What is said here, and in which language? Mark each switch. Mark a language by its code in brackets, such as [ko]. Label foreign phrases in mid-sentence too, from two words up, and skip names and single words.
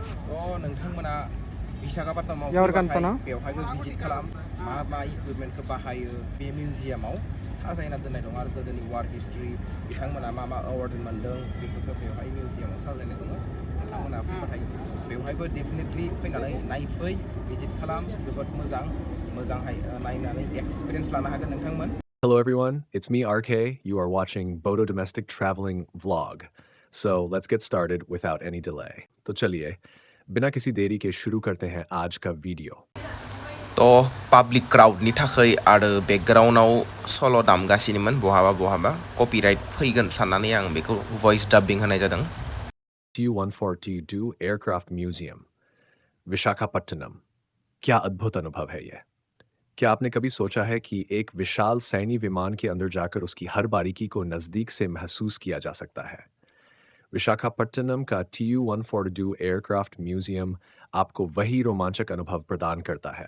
[brx] नोंथांमोना विशाखापट्टनमाव बेवहायबो भिजिट खालाम मा इकुइपमेन्टखौ बाहायो बे मिउजियामाव साजायना दोननाय दं आरो गोदोनि [en] war history [brx] बिथांमोना मा एवार्ड मोनदों बेफोरखौ बेवहाय मिउजियामाव साजायनाय दङ नोंथांमोना फैबाथाय बेवहायबो डेफिनेटलि फैनानै नायफै भिजिट खालाम जोबोद मोजांहाय नायनानै एक्सपिरियेन्स लानो हागोन नोंथांमोन। [en] Hello everyone, it's me RK. You are watching Bodo Domestic Traveling Vlog. So let's get started without any delay. [hi] तो चलिए बिना किसी देरी के शुरू करते हैं आज का वीडियो। [brx] तो [en] public crowd [brx] थाखाय आरो बेकग्राउन्डआव सल' दामगासिनोमोन बहाबा कपिराइट फैगोन साननानै आं बेखौ भइस डाबिं होनाय जादों। [hi] Tu-142 Aircraft Museum, विशाखापट्टनम। क्या अद्भुत अनुभव है ये। क्या आपने कभी सोचा है कि एक विशाल सैन्य विमान के अंदर जाकर उसकी हर बारीकी को नज़दीक से महसूस किया जा सकता है। विशाखापट्टनम का Tu-142 एयरक्राफ्ट म्यूजियम आपको वही रोमांचक अनुभव प्रदान करता है।